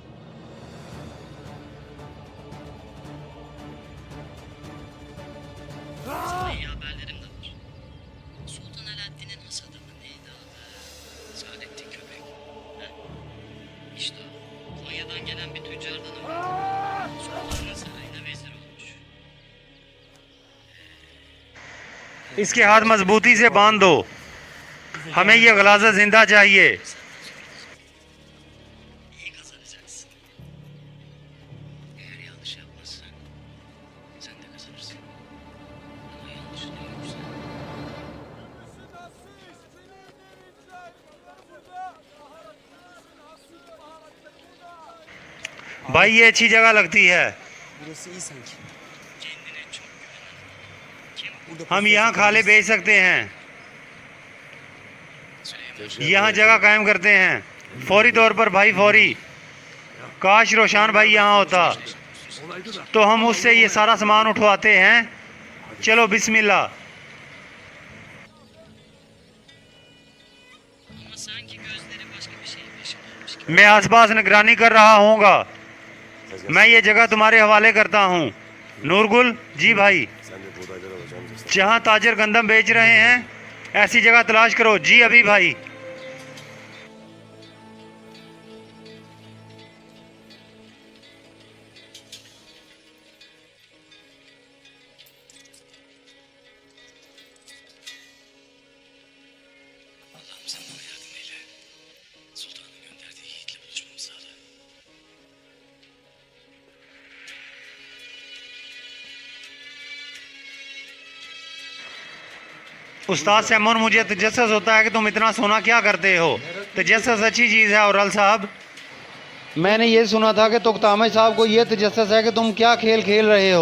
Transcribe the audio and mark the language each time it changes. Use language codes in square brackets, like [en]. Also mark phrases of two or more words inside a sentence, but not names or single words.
[tr] Sana iyi haberlerim de var. Sultan Alaaddin'in hasadı mı neydi adı? Saadettin Köpek. Ha? İşte o. Konya'dan gelen bir tüccardan öğrendim. Sultanın sarayına vezir olmuş. [hi] इसके हाथ मजबूती से बांध दो। हमें ये गलाजा जिंदा चाहिए। [tr] İyi kazanacaksın. Eğer yanlış yapmazsan sen de kazanırsın. Ama yanlışını görürsen [hi] भाई, ये अच्छी जगह लगती है। [tr] Burası iyi sanki. kendine çok güven. Kim [hi] हम यहाँ खाले बेच सकते हैं, यहाँ जगह कायम करते हैं फौरी तौर पर भाई, फौरी। काश रोशान भाई यहाँ होता तो हम उससे ये सारा सामान उठवाते हैं। चलो बिस्मिल्लाह। [tr] Ama sanki gözleri başka bir şeyin peşinde olmuş gibi. [hi] मैं आसपास निगरानी कर रहा हूँगा। मैं ये जगह तुम्हारे हवाले करता हूँ। नूरगुल जी भाई, [tr] Sen de buğdaydan alacağım cesaret. [hi] जहाँ ताजर गंदम बेच रहे हैं ऐसी जगह तलाश करो। जी अभी भाई। [tr] Allah'ım sen bana yardım eyle. Sultanın gönderdiği yiğitle buluşmamı sağla. [hi] उस्ताद सैमन, मुझे तजस्सुस होता है कि तुम इतना सोना क्या करते हो। तजस्सुस अच्छी चीज़ है। और अल साहब, मैंने ये सुना था कि तुख्तामिश साहब को ये तजस्सुस है कि तुम क्या खेल खेल रहे हो।